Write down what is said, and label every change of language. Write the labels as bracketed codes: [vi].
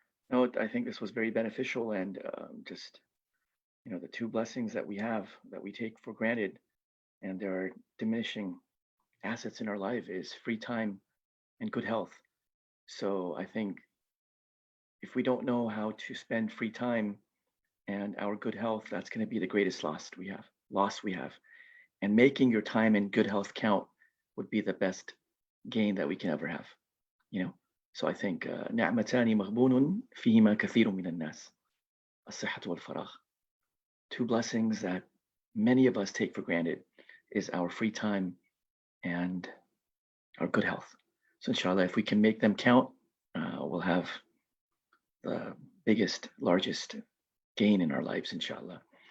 [en] No, I think this was very beneficial, and just, the two blessings that we have that we take for granted, and there are diminishing assets in our life, is free time and good health. So I think if we don't know how to spend free time and our good health, that's going to be the greatest loss we have. And making your time and good health count would be the best gain that we can ever have. So I think [ar] نعمتان مغبون فيهما كثير من الناس الصحة والفراغ. [en] Two blessings that many of us take for granted is our free time and our good health. So inshallah, if we can make them count, we'll have the biggest, largest gain in our lives, inshallah.